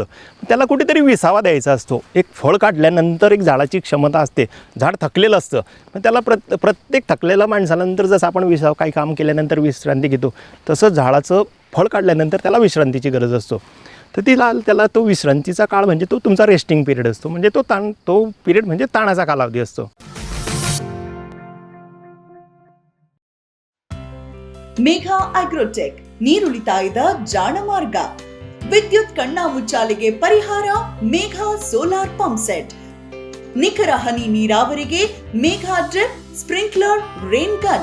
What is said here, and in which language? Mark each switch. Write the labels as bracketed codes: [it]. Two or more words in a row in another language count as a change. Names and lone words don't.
[mr] त्याला कुठेतरी विसावा द्यायचा असतो. एक फळ काढल्यानंतर एक झाडाची क्षमता असते, झाड थकलेलं असतं, पण त्याला प्रत्येक थकलेल्या माणसानंतर जसं आपण काही काम केल्यानंतर विश्रांती घेतो, तसं झाडाचं फळ काढल्यानंतर त्याला विश्रांतीची गरज असतो. तर त्याला तो विश्रांतीचा काळ म्हणजे तो तुमचा [en] resting period [mr] असतो. म्हणजे तो पिरियड म्हणजे ताणाचा कालावधी असतो. [kn] ಮೇಘಾ ಅಗ್ರೋಟೆಕ್, ನೀರುಳಿತಾಯದ ಜಾಣ ಮಾರ್ಗ. ವಿದ್ಯುತ್ ಕಣ್ಣಾಮುಚ್ಚಾಲೆಗೆ ಪರಿಹಾರ ಮೇಘಾ ಸೋಲಾರ್ ಪಂಪ್ ಸೆಟ್. ನಿಖರ ಹನಿ ನೀರಾವರಿಗೆ ಮೇಘಾ ಡ್ರಿಪ್, ಸ್ಪ್ರಿಂಕ್ಲರ್, ರೇನ್ ಗನ್.